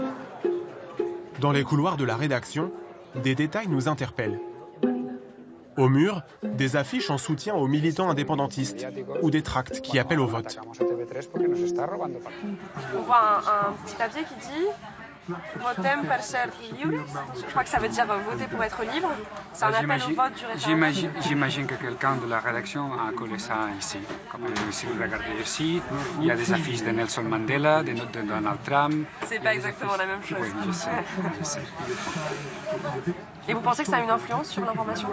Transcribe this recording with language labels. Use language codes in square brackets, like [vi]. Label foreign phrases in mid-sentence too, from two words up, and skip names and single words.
[fr] Dans les couloirs de la rédaction, des détails nous interpellent. Au mur, des affiches en soutien aux militants indépendantistes ou des tracts qui appellent au vote. On voit un petit papier qui dit « [ca] Votem per ser lliures ». [fr] Je crois que ça veut dire « voter pour être libre ». C'est un appel au vote du référendum. J'imagine que quelqu'un de la rédaction a collé ça ici. Comme si vous regardez ici, il y a des affiches de Nelson Mandela, des notes de Donald Trump. C'est pas exactement la même chose. Oui, je sais. Et vous pensez que ça a une influence sur l'information?